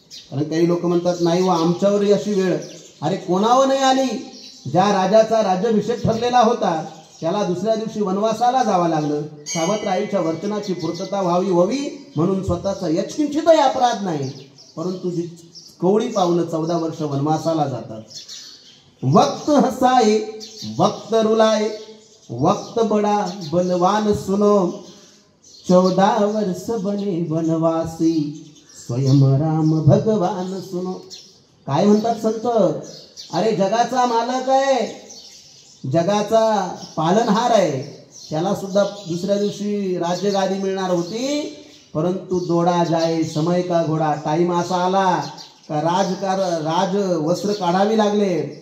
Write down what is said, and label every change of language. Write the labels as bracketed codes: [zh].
[mr] कारण काही लोक म्हणतात नाही व आमच्यावरही अशी वेळ. अरे कोणावर नाही आली? ज्या राजाचा राज्याभिषेक ठरलेला होता त्याला दुसऱ्या दिवशी वनवासाला जावं लागलं. सावत्राईच्या वचनाची पूर्तता व्हावी म्हणून स्वतःचा यत्किंचितही अपराध नाही, परंतु जी कवळी पावलं 14 वर्ष वनवासाला जातात. [hi] वक्त हसाए वक्त रुलाए वक्त बड़ा बलवान सुनो, 14 वर्ष बने वनवासी स्वयं राम भगवान सुनो. [mr] काय म्हणतात संत? अरे जगाचा मालक आहे, जगाचा पालनहार आहे, त्याला सुद्धा दुसऱ्या दिवशी राज्यगादी मिळणार होती, परंतु [hi] दोडा जाय समय का घोडा. [mr] टाइम असा आला का राज वस्त्र काढावी लागले.